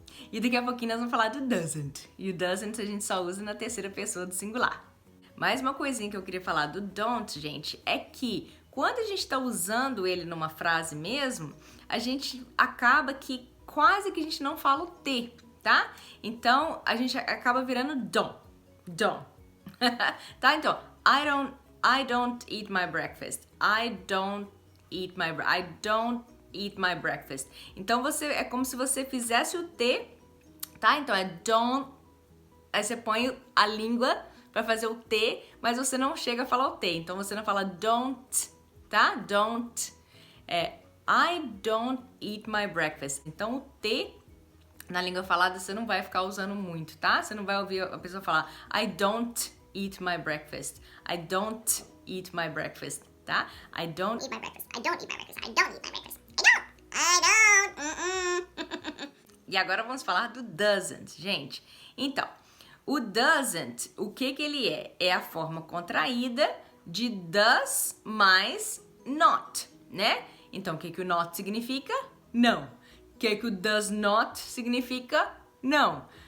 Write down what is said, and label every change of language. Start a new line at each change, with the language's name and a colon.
Portuguese: E daqui a pouquinho nós vamos falar do doesn't. E o doesn't a gente só usa na terceira pessoa do singular. Mais uma coisinha que eu queria falar do don't, gente, é que quando a gente tá usando ele numa frase mesmo, a gente acaba que quase que a gente não fala o T, tá? Então, a gente acaba virando don't. Tá? Então,
English: I don't eat my breakfast. I don't eat my breakfast.
Portuguese: Então, é como se você fizesse o T, tá? Então, é don't. Aí você põe a língua pra fazer o T, mas você não chega a falar o T. Então, você não fala
English: don't, tá? Don't. I don't eat my breakfast.
Portuguese: Então, o T na língua falada você não vai ficar usando muito, tá? Você não vai ouvir a pessoa falar
English: I don't eat my breakfast. I don't eat my breakfast, tá? I don't eat my breakfast. I don't eat my breakfast. I don't eat my breakfast. I don't.
Portuguese: E agora vamos falar do doesn't, gente. Então, o doesn't, o que ele é? É a forma contraída de does mais not, né? Então, o que que o not significa? Não. O que que o does not significa? Não.